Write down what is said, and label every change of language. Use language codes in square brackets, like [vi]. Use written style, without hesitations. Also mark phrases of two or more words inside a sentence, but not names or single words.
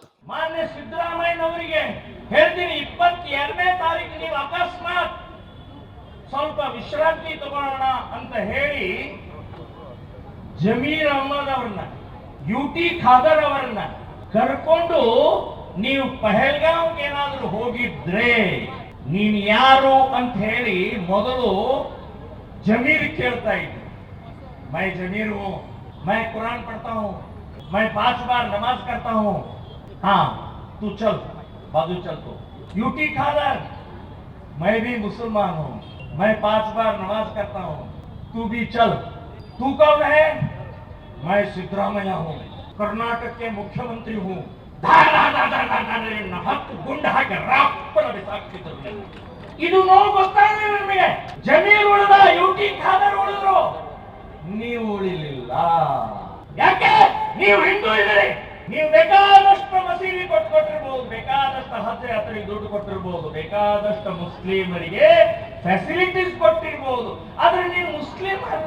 [kn] ಮಾನ್ಯ ಸಿದ್ದರಾಮಯ್ಯನವರಿಗೆ ಹೇಳ್ತೀನಿ, 22ನೇ ತಾರೀಕು ನೀವು ಅಕಸ್ಮಾತ್ ಸ್ವಲ್ಪ ವಿಶ್ರಾಂತಿ ತಗೊಳ್ಳೋಣ ಅಂತ ಹೇಳಿ ಜಮೀರ್ ಅಹ್ಮದ್ ಅವರನ್ನ, UT ಖಾದರ್ ಅವರನ್ನ ಕರ್ಕೊಂಡು ನೀವು ಪಹಲ್ಗಾಂವ್ಗೆ ಏನಾದರೂ ಹೋಗಿದ್ರೆ ನೀನು ಯಾರು ಅಂತ ಹೇಳಿ ಮೊದಲು ಜಮೀರ್ ಕೇಳ್ತಾ ಇದ್ದೆ. [hi] मैं जमीर हूँ, मैं कुरान पढ़ता हूँ, मैं 5 बार नमाज करता हूँ, हाँ तू चल बाजू चल. तो UT खादर, मैं भी मुसलमान हूँ, मैं 5 बार नमाज करता हूँ, तू भी चल. तू कौन है? मैं सिद्धरामैया हूँ, कर्नाटक के मुख्यमंत्री हूँ. [kn] ಗುಂಡ ಹಾಕಿ ರಾಪ್ಪನ ಬಿಸಾಕ್ತಿದ್ರು. ಇದು ನೋವು ಗೊತ್ತಾಗಿದೆ ನಿಮಗೆ. ಜಮೀರ್ ಉಳಿದ, UT ಖಾದರ್ ಉಳಿದ್ರು, ನೀವು ಉಳಿಲಿಲ್ಲ. ಯಾಕೆ? ನೀವು ಹಿಂದೂ ಇದ್ದೀರಿ. ನೀವು ಬೇಕಾದಷ್ಟು ಮಸೀದಿ ಕೊಟ್ಟಿರ್ಬೋದು, ಬೇಕಾದಷ್ಟು ಹಜ್ ಯಾತ್ರೆಗೆ ದುಡ್ಡು ಕೊಟ್ಟಿರ್ಬೋದು, ಬೇಕಾದಷ್ಟು ಮುಸ್ಲಿಮರಿಗೆ ಫೆಸಿಲಿಟೀಸ್ ಕೊಟ್ಟಿರ್ಬೋದು, ಆದ್ರೆ ನೀವು ಮುಸ್ಲಿಂ ಅಲ್ಲ.